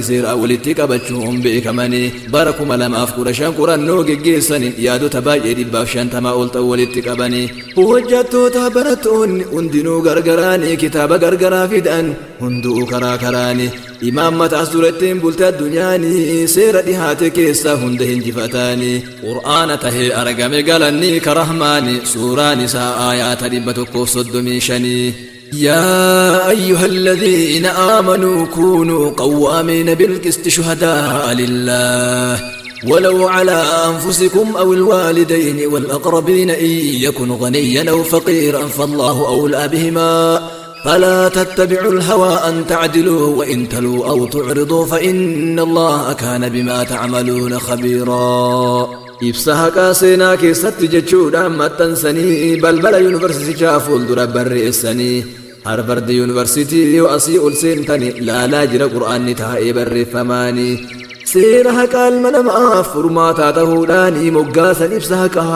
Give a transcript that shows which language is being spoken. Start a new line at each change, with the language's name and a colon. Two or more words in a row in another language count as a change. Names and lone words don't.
Oromo: seeraa walitti qabachuun beekamanii bara 2015 qorannoo geggeessanii yaadota baay'ee 150 ol ta'u walitti qabanii hojjettoota barattoonni hundinuu gargaraanii kitaaba gargaraa fidan hunduu karaa karaanii imaammata as durattiin bulte addunyaanii seera dhihaate keessaa hunda hinjifataanii qur'aana tahee argame galanii karahmaanii suuraan isaa aayaata
Arabic: 135 يا أيها الذين آمنوا كونوا قوامين بالقسط شهداء لله ولو على أنفسكم أو الوالدين والأقربين إن يكن غنيا أو فقيرا فالله أولى بهما فلا تتبعوا الهوى أن تعدلوا وإن تلوا أو تعرضوا فإن الله كان بما تعملون خبيرا
Oromo: ibsaha qaaseenaa keessatti jechuudhaan maxxansanii balbala yuunivarsiitichaa fuuldura barreessanii Harvard University yoo asii ol seentanii laalaa jira qur'aanni taa'ee barreeffamaanii seera haqaa ilma namaaf furmaataa ta'uudhaanii moggaasan ibsa haqaa